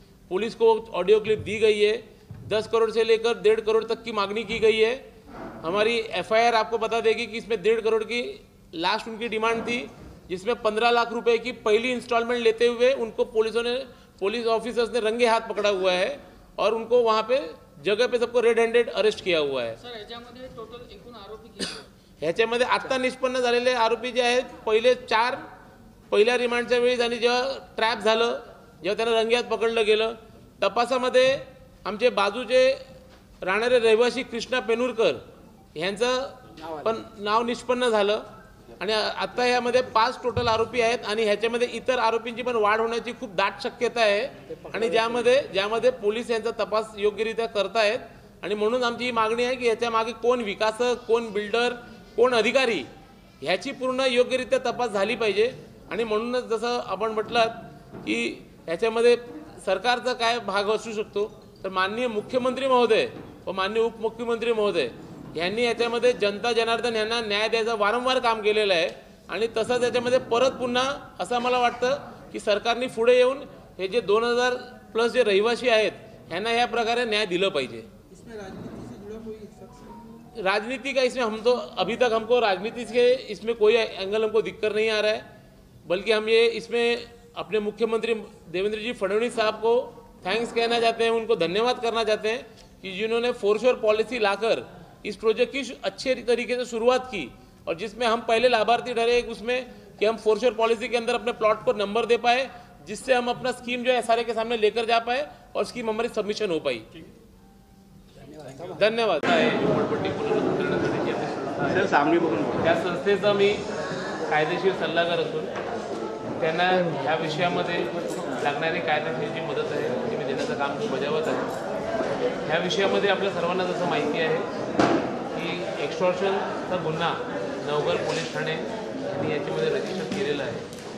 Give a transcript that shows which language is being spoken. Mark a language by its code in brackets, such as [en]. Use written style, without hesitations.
[hi] Police को audio clip दी गई है। 10 करोड़ से लेकर 1.5 करोड़ तक की मांगनी की गई है। हमारी एफआईआर आपको बता देगी कि इसमें 1.5 करोड़ की लास्ट उनकी डिमांड थी, जिसमें 15 लाख रुपए की पहली इंस्टॉलमेंट लेते हुए उनको पुलिस ऑफिसर्स ने रंगे हाथ पकड़ा हुआ है और उनको वहाँ पे जगह पे सबको रेड हँडेड अरेस्ट किया हुआ है। [mr] सर याच्यामध्ये टोटल एकूण आरोपी किती आहेत? ह्याच्यामध्ये आत्ता निष्पन्न झालेले आरोपी जे आहेत पहिले 4 पहिल्या रिमांडच्या वेळेस आणि जेव्हा ट्रॅप झालं, जेव्हा त्यांना रंगेहात पकडलं गेलं, तपासामध्ये आमचे बाजूचे राहणारे रहिवासी कृष्णा पेनुरकर ह्यांचं पण नाव निष्पन्न झालं आणि आत्ता यामध्ये 5 टोटल आरोपी आहेत आणि ह्याच्यामध्ये इतर आरोपींची पण वाढ होण्याची खूप दाट शक्यता आहे आणि ज्यामध्ये पोलीस यांचा तपास योग्यरित्या करतायत आणि म्हणून आमची ही मागणी आहे की ह्याच्या मागे कोण विकासक, कोण बिल्डर, कोण अधिकारी ह्याची पूर्ण योग्यरित्या तपास झाली पाहिजे। आणि म्हणूनच जसं आपण म्हटलं की ह्याच्यामध्ये सरकारचा काय भाग असू शकतो, तर माननीय मुख्यमंत्री महोदय व माननीय उपमुख्यमंत्री महोदय यांनी याच्यामध्ये जनता जनार्दन यांना न्याय द्यायचं वारंवार काम केलेलं आहे आणि तसंच याच्यामध्ये परत पुन्हा असं मला वाटतं की सरकारने पुढे येऊन हे जे 2000+ जे रहिवासी आहेत ह्यांना ह्या प्रकारे न्याय दिलं पाहिजे। [hi] राजनीति का इसमें अभी तक हमको राजनीति के इसमें कोई एंगल हमको दिखकर नहीं आ रहा है, बल्कि हम ये इसमें अपने मुख्यमंत्री देवेंद्र जी फडणवीस साहब को थैंक्स कहना चाहते हैं, उनको धन्यवाद करना चाहते हैं कि जिन्होंने फोरश्योर पॉलिसी लाकर इस प्रोजेक्ट की अच्छे तरीके से शुरुआत की और जिसमें हम पहले लाभार्थी ठहरे उसमें कि हम फोरश्योर पॉलिसी के अंदर अपने प्लॉट को नंबर दे पाए, जिससे हम अपना स्कीम जो है सारे के सामने लेकर जा पाए और स्कीम हमारी सबमिशन हो पाई। धन्यवाद। [mr] झोपडपट्टी पुनर्वसन करण्यासाठीची संस्था, त्या संस्थेचा मी कायदेशीर सल्लागार असून त्यांना ह्या विषयामध्ये लागणारी कायदेशीर जी मदत आहे ती मी देण्याचं काम बजावत आहे। ह्या विषयामध्ये आपल्या सर्वांना जसं माहिती आहे की एक्सटॉर्शनचा गुन्हा नवघर पोलीस ठाणे यांनी याच्यामध्ये रजिस्टर केलेला आहे।